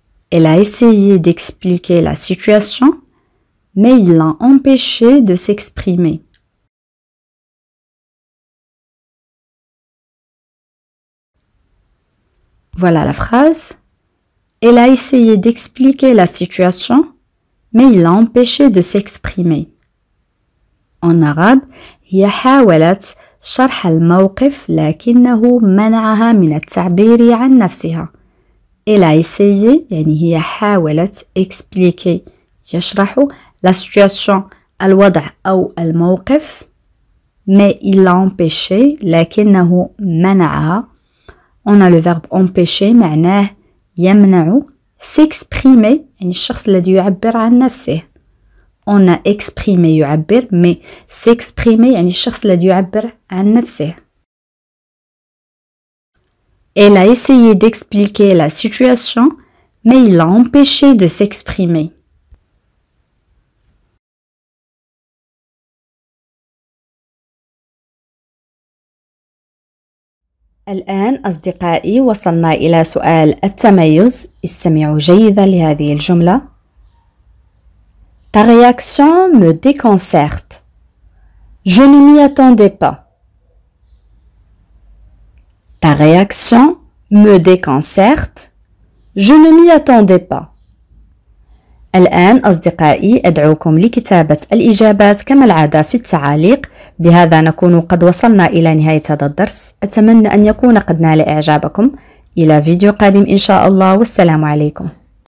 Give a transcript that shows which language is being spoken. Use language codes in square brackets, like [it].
[fr] Elle a essayé d'expliquer la situation, mais il l'a empêché de s'exprimer. Voilà la phrase. Elle a essayé d'expliquer la situation, mais il l'a empêché de s'exprimer. En arabe, [ar] هي حاولت شرح الموقف لكنه منعها من التعبير عن نفسها. [fr] Elle a essayé [ar] يعني هي حاولت [fr] expliquer [ar] يشرح [fr] la situation [ar] الوضع أو الموقف [fr] mais il l'a empêché [ar] لكنه منعها. [fr] On a le verbe empêcher [ar] معناه يمنع. s'exprimer يعني الشخص الذي يعبر عن نفسه. [fr] On a exprimé [ar] يعبر [fr] mais s'exprimer [ar] يعني الشخص الذي يعبر عن نفسه. [fr] Elle a essayé d'expliquer la situation mais il l'a empêché de s'exprimer. [ar] الآن أصدقائي وصلنا إلى سؤال التميز. استمعوا جيدا لهذه الجملة. [fr] Ta réaction me déconcerte. Je ne m'y attendais pas. Ta réaction me déconcerte. Je ne m'y attendais pas. [ar] الآن أصدقائي أدعوكم لكتابة الإجابات كما العادة في التعاليق. بهذا نكون قد وصلنا إلى نهاية هذا الدرس. أتمنى أن يكون قد نال إعجابكم. إلى فيديو قادم إن شاء الله، والسلام عليكم.